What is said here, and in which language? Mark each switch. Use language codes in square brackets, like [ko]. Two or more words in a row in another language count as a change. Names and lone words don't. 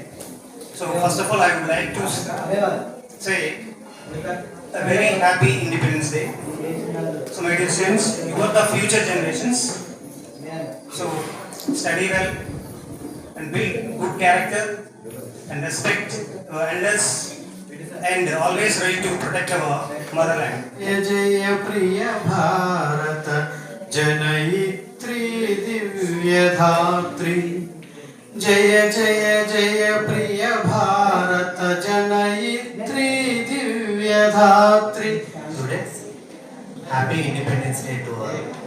[en] So first of all, I would like to say a very happy Independence Day. So my dear students, you are the future generations. So study well and build good character and respect our elders and always ready to protect our motherland. [sa] जय जय प्रिय भारत जनयित्री दिव्यधात्री जय जय जय प्रिय भारत जनयित्री दिव्यधात्री [en] Students, happy Independence Day to all.